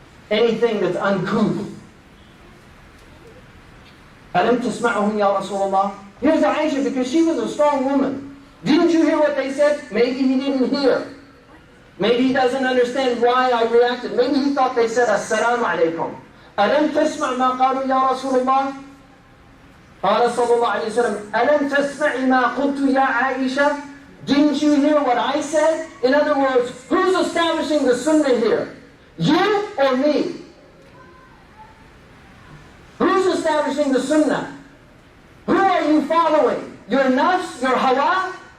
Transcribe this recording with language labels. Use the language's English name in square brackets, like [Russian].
[English] Anything that's uncouth. [Arabic] "Alam tasma'uhum ya Rasulullah?" [English] Here's Aisha, because she was a strong woman. Didn't you hear what they said? Maybe he didn't hear. Maybe he doesn't understand why I reacted. Maybe he thought they said, Assalamu alaikum. [Arabic] ألم تسمع ما قالوا يا رسول الله؟ قال صلى الله عليه وسلم ألم تسمع ما قلت يا عائشة? [English] Didn't you hear what I said? In other words, who's establishing the sunnah here? You or me? Who's establishing the sunnah? Who are you following? Your nafs, your hawa?